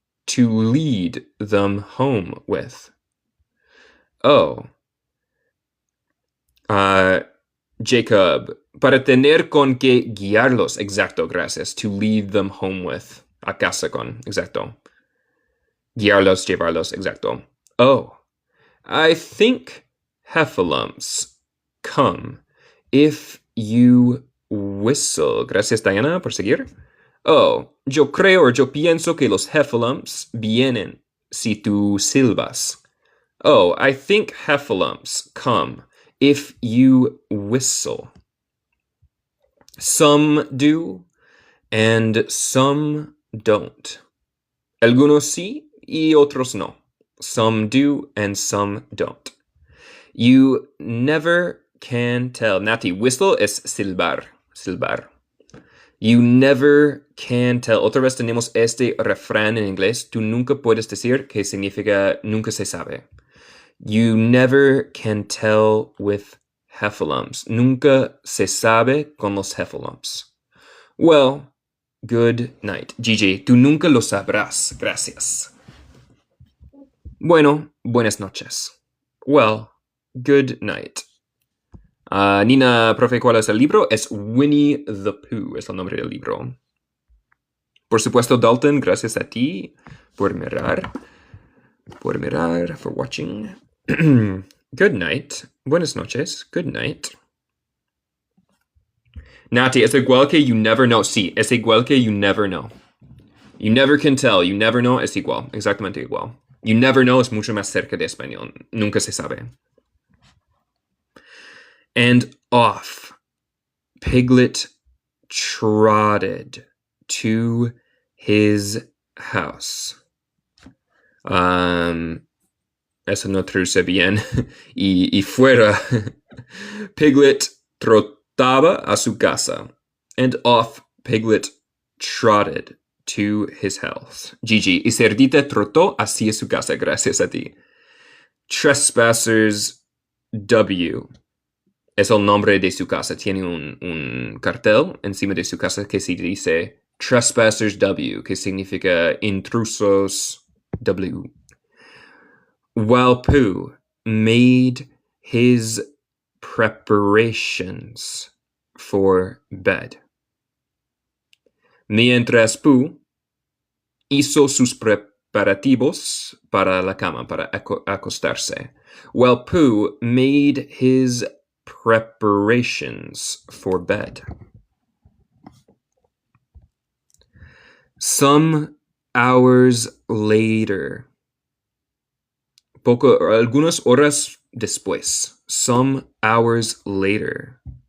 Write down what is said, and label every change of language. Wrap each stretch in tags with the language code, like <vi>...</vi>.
<en>To lead them home with. Oh.</en> <es>Jacob, para tener con que guiarlos. Exacto, gracias.</es> <en>To lead them home with.</en> <es>A casa con. Exacto. Guiarlos, llevarlos. Exacto.</es> <en>Oh, I think heffalumps come if you whistle.</en> <es>Gracias, Diana, por seguir. Oh, yo pienso que los heffalumps vienen si tú silbas.</es> <en>Oh, I think heffalumps come if you whistle. Some do, and some don't.</en> <es>Algunos sí, y otros no.</es> <en>Some do, and some don't. You never can tell. Nati, whistle</en> <es>es silbar. Silbar.</es> <en>You never can tell.</en> <es>Otra vez tenemos este refrán en inglés. Tú nunca puedes decir que significa nunca se sabe.</es> <en>You never can tell with heffalumps.</en> <es>Nunca se sabe con los heffalumps.</es> <en>Well, good night.</en> <es>Gigi, tú nunca lo sabrás. Gracias. Bueno, buenas noches.</es> <en>Well, good night.</en> <es>Nina, profe, ¿cuál es el libro? Es Winnie the Pooh, es el nombre del libro. Por supuesto, Dalton, gracias a ti por mirar,</es> <en>for watching. Good night.</en> <es>Buenas noches.</es> <en>Good night. Nati,</en> <es>es igual que</es> <en>you never know.</en> <es>Sí, es igual que</es> <en>you never know. You never can tell. You never know</en> <es>es igual. Exactamente igual.</es> <en>You never know</en> <es>es mucho más cerca de español. Nunca se sabe.</es> <en>And off Piglet trotted to his house.</en> <es>Eso no traduce bien. y fuera, Piglet trotaba a su casa.</es> <en>And off Piglet trotted to his house.</en> <es>Gigi, y Cerdita trotó hacia su casa, gracias a ti. Trespassers W es el nombre de su casa. Tiene un cartel encima de su casa que se dice Trespassers W, que significa intrusos W.</es> <en>While Pooh made his preparations for bed.</en> <es>Mientras Pooh hizo sus preparativos para la cama, para acostarse.</es> <en>While Pooh made his preparations for bed. Some hours later.</en> <es>Algunas horas después.</es> <en>Some hours later.</en>